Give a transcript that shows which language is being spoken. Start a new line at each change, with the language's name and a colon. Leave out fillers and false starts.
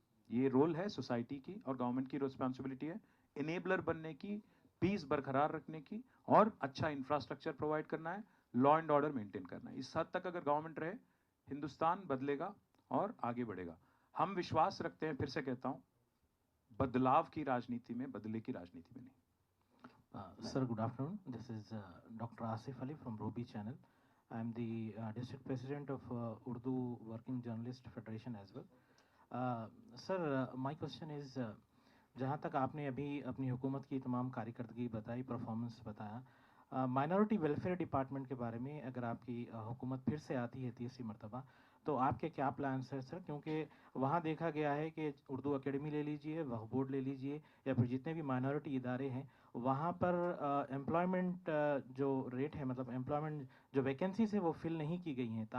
Hindi: ये रोल है सोसाइटी की, और गवर्नमेंट की रिस्पॉन्सिबिलिटी है इनेबलर बनने की, पीस बरकरार रखने की, और अच्छा इंफ्रास्ट्रक्चर प्रोवाइड करना है, लॉ एंड ऑर्डर मेंटेन करना है। इस हद तक अगर गवर्नमेंट रहे, हिंदुस्तान बदलेगा और आगे बढ़ेगा। हम विश्वास रखते हैं, फिर से कहता हूँ, बदलाव की राजनीति में, बदले की राजनीति में नहीं।
English: Sir, good afternoon. This is Dr. Asif Ali from Robi Channel. I am the district president of Urdu Working Journalist Federation as well. Sir, my question is,
Hindi: जहाँ तक आपने अभी अपनी हुकूमत की तमाम कारकर्दगी बताई, परफॉर्मेंस बताया, माइनॉरिटी वेलफेयर डिपार्टमेंट के बारे में अगर आपकी हुकूमत फिर से आती है तीसरी मरतबा, तो आपके क्या प्लान्स हैं सर? क्योंकि वहाँ देखा गया है कि उर्दू एकेडमी ले लीजिए, वक्फ बोर्ड ले लीजिए, या फिर जितने भी माइनॉरिटी इदारे हैं, वहाँ पर एम्प्लॉयमेंट जो रेट है, मतलब एम्प्लॉयमेंट जो वैकेंसीज है वो फिल नहीं की गई हैं।